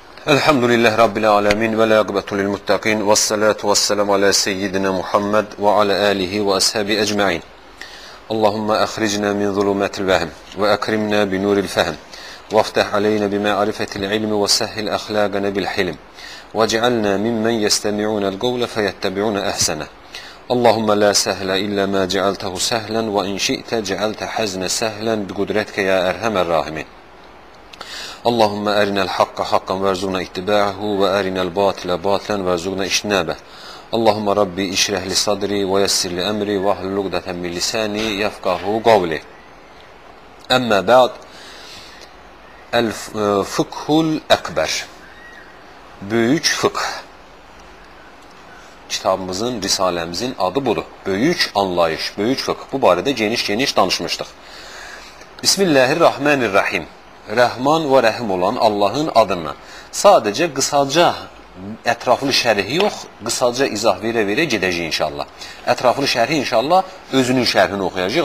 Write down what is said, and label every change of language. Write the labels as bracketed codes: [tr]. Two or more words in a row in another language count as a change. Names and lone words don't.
[ar] الحمد لله رب العالمين والعاقبة للمتقين والصلاة والسلام على سيدنا محمد وعلى آله وأصحابه أجمعين. اللهم أخرجنا من ظلمات الوهم وأكرمنا بنور الفهم وافتح علينا بمعرفة العلم وسهل أخلاقنا بالحلم واجعلنا ممن يستمعون القول فيتبعون أحسنه. اللهم لا سهل إلا ما جعلته سهلا وإن شئت جعلت الحزن سهلا بقدرتك يا أرحم الراحمين. اللهم أرنا الحق حقا وارزقنا اتباعه وأرنا الباطل باطلا وارزقنا اجتنابه. اللهم رب اشرح لي صدري ويسر لي أمري واحلل عقدة من لساني يفقهوا قولي. أما بعد، الفقه الأكبر. [tr] Büyük fıkh. Kitabımızın, risalemizin adı budur. Büyük anlayış, büyük fıkh. [az] Bu barədə geniş danışmışdıq. [ar] بسم الله الرحمن الرحيم. [az] Rəhman və Rəhim olan Allahın adından. Sadəcə qısaca ətraflı şərhi yox, qısaca izah verə-verə gedəcək inşallah. Ətraflı şərhi inşallah özünün şərhini oxuyacaq.